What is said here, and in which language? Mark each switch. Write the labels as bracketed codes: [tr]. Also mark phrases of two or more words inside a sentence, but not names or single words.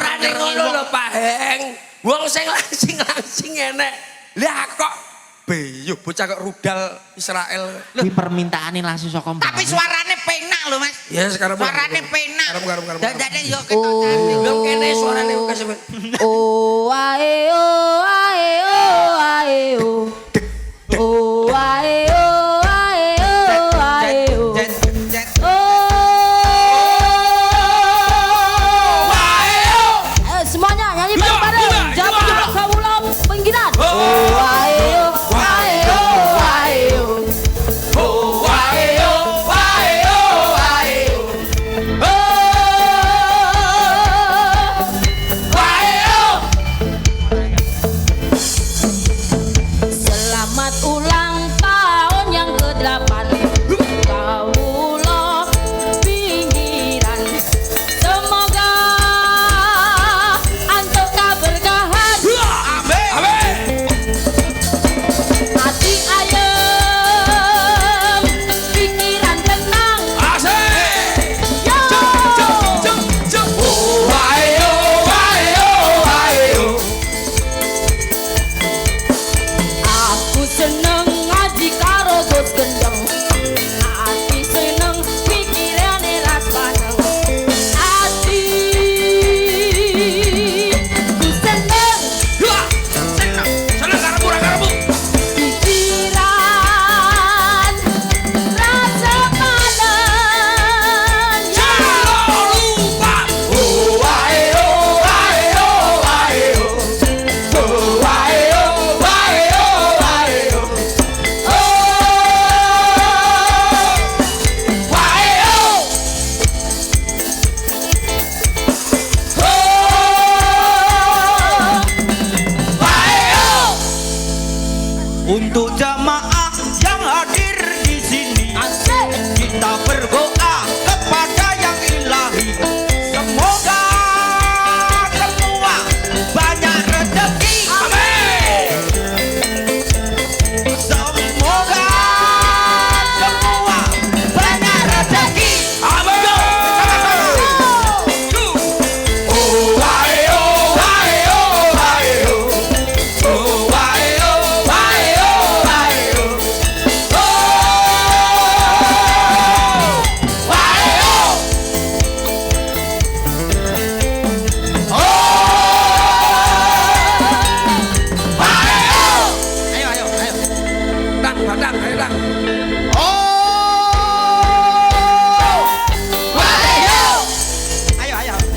[jv] Ora ning ngono lho, Pak Heng. Wong sing langsing enek. Lah kok beyuh bocah kok rudal Israel. Kuwi permintaane langsung saka mbak. Tapi suarane penak lho Mas. Ya sekarang Suarane penak. Karep. Dadane yo ketok. Belum kene suarane kasih. Oh ae oh ae oh ae oh. Oh ae oh ae oh ae oh. Oh. [id] Semuanya nyanyi bareng-bareng. [jv] Jawab kawula penggiran. Oh ae oh ae oh ae oh. Oh ae oh ae oh ae oh. [id] Selamat ulang tahun yang ke-8 Kawula pinggiran. Semoga antuk keberkahan, Amin. [jv] hati ayem, pikiran tenang. Asik. Yo! Oh ae oh ae oh ae oh. Aku seneng ngaji karo Gus Gendeng. Ati seneng pikirane ras paneng. Ati ku seneng Seneng karo pikiran rasa paneng. [id] Jangan lupa. Oh ae oh ae oh ae oh. Oh ae oh ae oh ae oh. Oh ae oh. Untuk jamaah yang hadir di sini, kita berdoa kepada yang ilahi. Semoga semua banyak rezeki. Amin. Semoga semua banyak rezeki. Amin. Oh ae oh ae oh ae oh. Oh ae oh ae oh ae oh. Oh ae oh. [jv] Ayo. Dang, ayo dang. Ayo.